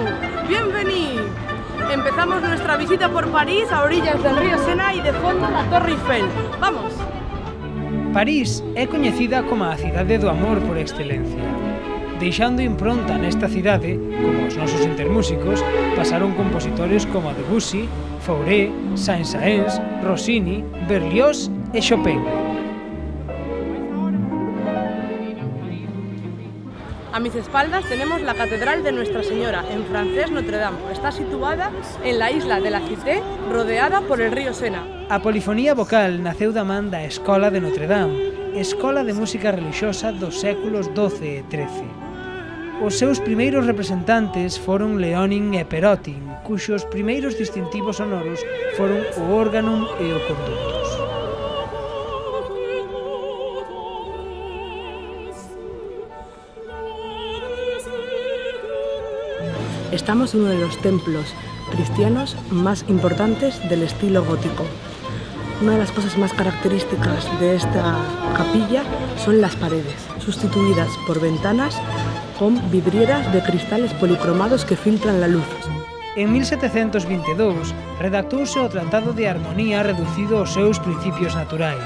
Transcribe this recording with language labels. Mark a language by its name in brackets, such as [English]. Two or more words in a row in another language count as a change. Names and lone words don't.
[French] Bienvenue. [Spanish] Empezamos nuestra visita por París a orillas del río Sena y de fondo la Torre Eiffel. ¡Vamos! [Galician] París é coñecida como a cidade do amor por excelencia. Deixando impronta nesta cidade, como os nosos intermúsicos, pasaron compositores como Debussy, Fauré, Saint-Saëns, Rossini, Berlioz e Chopin. [Spanish] A mis espaldas tenemos la Catedral de Nuestra Señora, en francés Notre Dame. Está situada en la isla de la Cité, rodeada por el río Sena. [Galician] A polifonía vocal naceu da man da Escola de Notre Dame, escola de música religiosa dos séculos XII e XIII. Os seus primeiros representantes foron Leonin e Perotin, cuxos primeiros distintivos sonoros foron o órgano e o conductus. [Spanish] Estamos en uno de los templos cristianos más importantes del estilo gótico. Una de las cosas más características de esta capilla son las paredes, sustituidas por ventanas con vidrieras de cristales policromados que filtran la luz. [Galician] En 1722 redactouse o Tratado de Armonía reducido aos seus principios naturais.